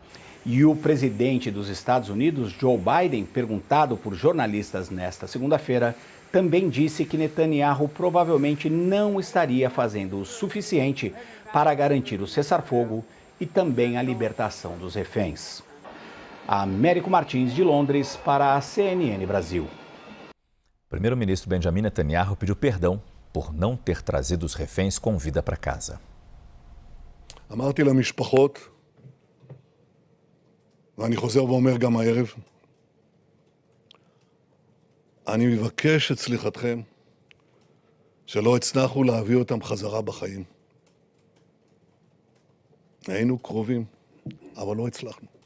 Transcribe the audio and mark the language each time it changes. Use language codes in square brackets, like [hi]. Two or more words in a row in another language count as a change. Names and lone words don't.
[pt] E o presidente dos Estados Unidos, Joe Biden, perguntado por jornalistas nesta segunda-feira, também disse que Netanyahu provavelmente não estaria fazendo o suficiente para garantir o cessar-fogo e também a libertação dos reféns. Américo Martins, de Londres, para a CNN Brasil. O primeiro-ministro Benjamin Netanyahu pediu perdão por não ter trazido os reféns com vida para casa. [he] אמרתי למשפחות, ואני חוזר ואומר גם הערב, אני מבקש את סליחתכם שלא הצלחנו להביא אותם חזרה בחיים. היינו קרובים, אבל לא הצלחנו.